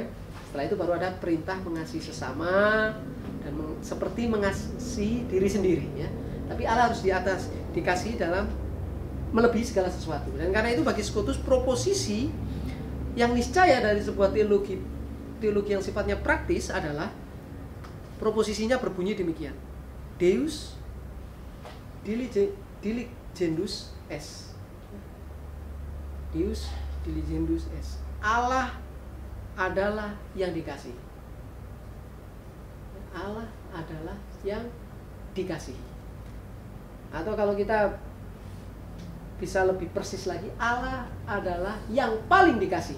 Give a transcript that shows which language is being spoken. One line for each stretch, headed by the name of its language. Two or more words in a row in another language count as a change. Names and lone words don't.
Indonesian: Setelah itu baru ada perintah mengasihi sesama dan seperti mengasihi diri sendiri ya. Tapi Allah harus di atas, dikasihi dalam melebihi segala sesuatu. Dan karena itu bagi Scotus proposisi yang niscaya dari sebuah teologi yang sifatnya praktis adalah proposisinya berbunyi demikian.
Latin: Deus diligendus est. Deus diligendus est.
Indonesian: Allah adalah yang dikasihi. Allah adalah yang dikasihi. Atau kalau kita bisa lebih persis lagi, Allah adalah yang paling dikasihi.